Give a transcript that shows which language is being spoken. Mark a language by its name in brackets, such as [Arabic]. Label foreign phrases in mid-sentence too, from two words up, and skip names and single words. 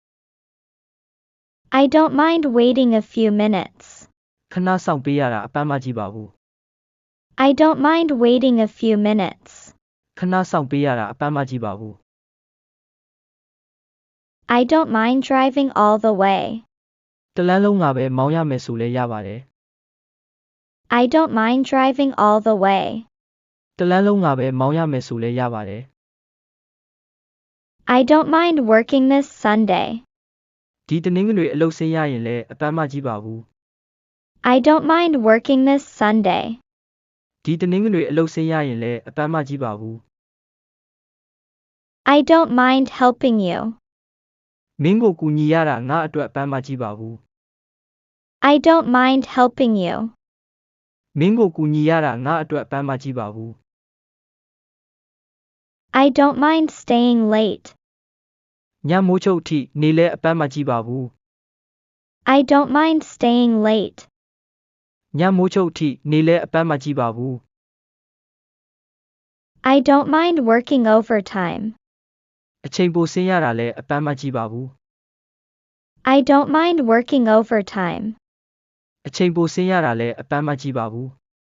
[English] I don't mind waiting a few minutes. [Burmese] ခဏစောင့်ပေးရတာအပန်းမကြည့်ပါဘူး [English] I don't mind waiting a few minutes. [Burmese] ခဏစောင့်ပေးရတာအပန်းမကြည့်ပါဘူး [English] I don't mind driving all the way. [Burmese] တလန်းလုံးကပဲမောင်းရမယ်ဆိုလဲရပါတယ် [English] I don't mind driving all the way. [Burmese] တလန်းလုံးကပဲမောင်းရမယ်ဆိုလဲရပါတယ် [English] I don't mind working this Sunday. [Burmese] ဒီတနင်္ဂနွေအလုပ်ဆင်းရရင်လဲအပန်းမကြည့်ပါဘူး [English] I don't mind working this Sunday. [Burmese] ဒီတနင်္ဂနွေအလုပ်ဆင်းရရင်လဲအပန်းမကြည့်ပါဘူး [English] I don't mind helping you. [Burmese] မင်းကိုကူညီရတာငါအတွက်အပန်းမကြည့်ပါဘူး [English] I don't mind helping you. [Burmese] မင်းကိုကူညီရတာငါအတွက်အပန်းမကြည့်ပါဘူး [English] I don't mind staying late. [Burmese] ညမိုးချုပ်အထိနေလဲအပန်းမကြည့်ပါဘူး [English] I don't mind staying late. [Burmese] ညမိုးချုပ်အထိနေလဲအပန်းမကြည့်ပါဘူး [English] I don't mind working overtime. [Burmese] အချိန်ပိုဆင်းရတာလဲအပန်းမကြည့်ပါဘူး [English] I don't mind working overtime. [Burmese] အချိန်ပိုဆင်းရတာလည်းအပန်းမကြည့်ပါဘူး